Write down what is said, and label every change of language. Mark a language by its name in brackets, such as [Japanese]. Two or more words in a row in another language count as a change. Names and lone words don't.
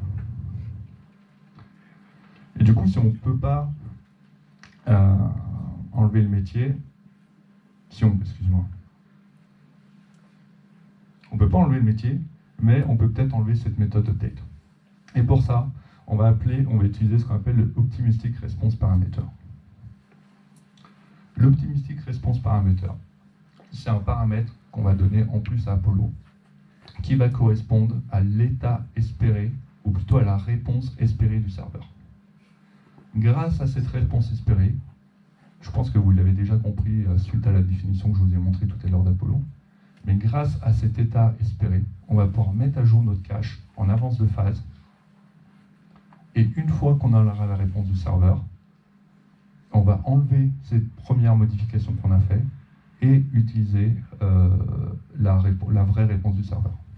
[French] Et du coup, si on ne peut pas enlever le métier, excuse-moi, on ne peut pas enlever le métier, mais on peut peut-être enlever cette méthode update. Et pour ça, on va utiliser ce qu'on appelle le [English] optimistic response parameter. [French] L' [English] optimistic response parameter, [French] c'est un paramètre qu'on va donner en plus à Apollo, qui va correspondre à l'état espéré, ou plutôt à la réponse espérée du serveur. Grâce à cette réponse espérée, je pense que vous l'avez déjà compris suite à la définition que je vous ai montrée tout à l'heure d'Apollo, mais grâce à cet état espéré, on va pouvoir mettre à jour notre cache en avance de phase, et une fois qu'on aura la réponse du serveur, on va enlever cette première modification qu'on a fait et utiliser la vraie réponse du serveur.